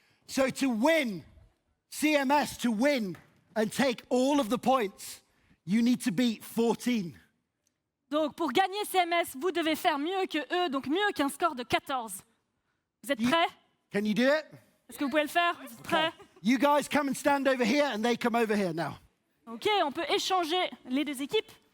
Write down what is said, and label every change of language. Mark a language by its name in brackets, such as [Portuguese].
[English] So to win, CMS, to win and take all of the points, you need to beat 14. [French] Donc pour gagner CMS, vous devez faire mieux que eux, donc mieux qu'un score de 14. Vous êtes prêts? [English] Can you do it? [French] Est-ce que vous pouvez le faire? Vous êtes prêts? [English] You guys come and stand over here and they come over here now. [French] Ok, on peut échanger les deux équipes.